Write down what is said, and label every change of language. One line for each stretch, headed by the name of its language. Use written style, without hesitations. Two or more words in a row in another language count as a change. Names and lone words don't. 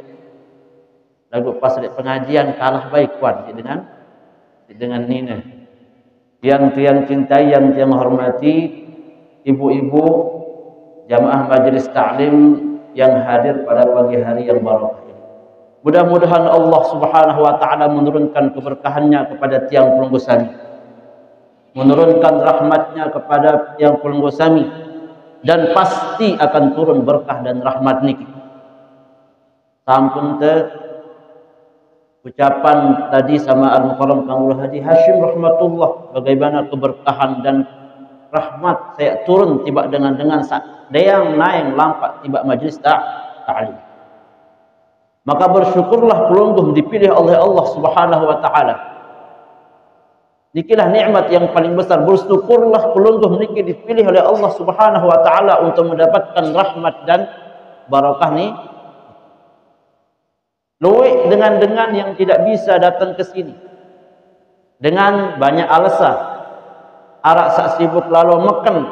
Sasak: Lagu pas di pengajian kalah baik kuat dengan Nina.
Indonesian: Yang tiang cintai, yang tiang hormati ibu-ibu jamaah majelis ta'lim yang hadir pada pagi hari yang barakah ini. Mudah-mudahan Allah
Arabic: Subhanahu wa taala
Indonesian: menurunkan keberkahannya kepada
Sasak: tiang pelunggu sami.
Indonesian: menurunkan rahmatnya kepada yang
Sasak: pelungguh sami,
Indonesian: dan pasti akan turun berkah dan rahmat niki. Sampun te ucapan tadi sama Al-Mukarram Kang Haji Hashim rahmatullah, bagaimana keberkahan dan rahmat saya turun tiba dengan deyang
Sasak: naik lampak tiba
Indonesian: majlis ta'lim. Maka bersyukurlah pelungguh dipilih oleh Allah
Arabic: Subhanahu wa taala.
Indonesian: Nikilah nikmat yang paling besar. Bersyukurlah pelungguh niki dipilih oleh Allah
Arabic: Subhanahu wa taala
Indonesian: untuk mendapatkan rahmat dan barakah ni. Luwih dengan yang tidak bisa datang ke sini dengan banyak alasan.
Sasak: Arak sak sibuk lalu makan.